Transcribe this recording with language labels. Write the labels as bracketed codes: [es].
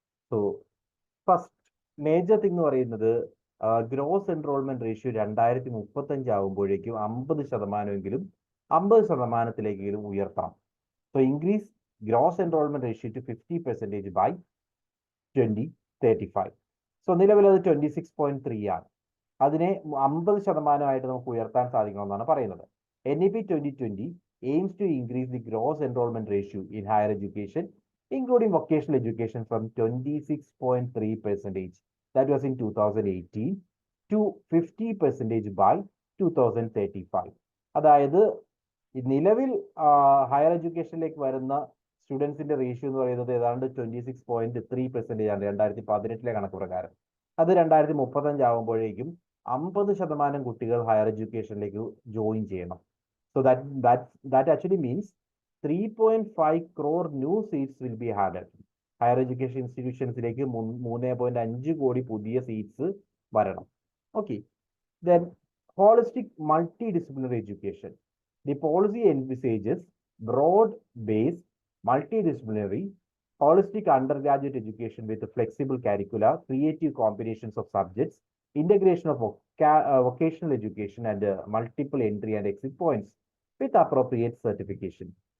[ml] So first major thing എന്ന് പറയുന്നത് gross enrolment ratio 2035 ആകുമ്പോഴേക്കും 50%, 50%-ത്തിലേക്കെങ്കിലും ഉയർത്താം. [en] So increase gross enrolment ratio to 50% by 2035. [ml] So നിലവിൽ അത് 26.3 ആണ്. അതിനെ 50% നമുക്ക് ഉയർത്താൻ സാധിക്കണമെന്നാണ് പറയുന്നത്. [en] NEP 2020 aims to increase the gross enrollment ratio in higher education, including vocational education, from 26.3%, that was in 2018, to 50% by 2035. [ml] അതായത് നിലവിൽ ഹയർ എഡ്യൂക്കേഷനിലേക്ക് വരുന്ന സ്റ്റുഡൻസിന്റെ റേഷ്യോ എന്ന് പറയുന്നത് ഏതാണ്ട് 26.3% ആണ് 2018 കണക്ക് പ്രകാരം. അത് 2035 ആകുമ്പോഴേക്കും 50% കുട്ടികൾ ഹയർ എഡ്യൂക്കേഷനിലേക്ക് ജോയിൻ ചെയ്യണം. [en] So that actually means 3.5 crore new seats will be added. [ml] Higher education ഇൻസ്റ്റിറ്റ്യൂഷൻസിലേക്ക് 3.5 കോടി പുതിയ സീറ്റ്സ് വരണം. [en] Okay. Then holistic multidisciplinary education. The policy envisages broad-based multidisciplinary holistic undergraduate education with flexible curricula, creative combinations of subjects, integration of vocational education, and multiple entry and exit points with appropriate certification.